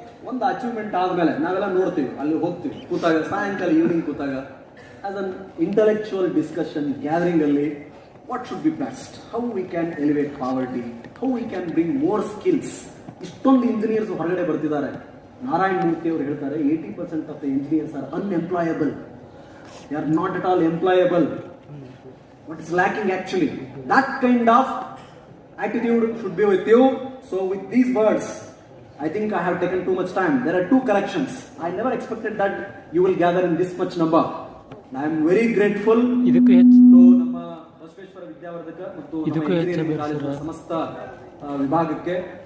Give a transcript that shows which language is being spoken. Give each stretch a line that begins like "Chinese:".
Kannada: ಒಂದು ಅಚೀವ್ಮೆಂಟ್ ಆದ್ಮೇಲೆ ನಾವೆಲ್ಲ ನೋಡ್ತೀವಿ, ಅಲ್ಲಿ ಹೋಗ್ತೀವಿ, ಕೂತಾಗ ಸಾಯಂಕಾಲ ಈವ್ನಿಂಗ್ ಕೂತಾಗ
English: As an intellectual discussion gathering ಅಲ್ಲಿ what should be best, how we can elevate poverty, how we can bring more skills.
Kannada: ಇಷ್ಟೊಂದು ಇಂಜಿನಿಯರ್ಸ್ ಹೊರಗಡೆ ಬರ್ತಿದ್ದಾರೆ. ನಾರಾಯಣ್ ಮೂರ್ತಿ ಅವರು ಹೇಳ್ತಾರೆ
English: 80% of the engineers are unemployable. They are not at all employable. What is lacking actually? That kind of attitude should be with you. So with these words, I think I have taken too much time. There are 2 collections. I never expected that you will gather in this much number. I am very grateful to
Kannada: ನಮ್ಮ ಬಸವೇಶ್ವರ ವಿದ್ಯಾವರ್ಧಕ ಮತ್ತು engineering ಕಾಲೇಜಿನ ಸಮಸ್ತ ವಿಭಾಗಕ್ಕೆ.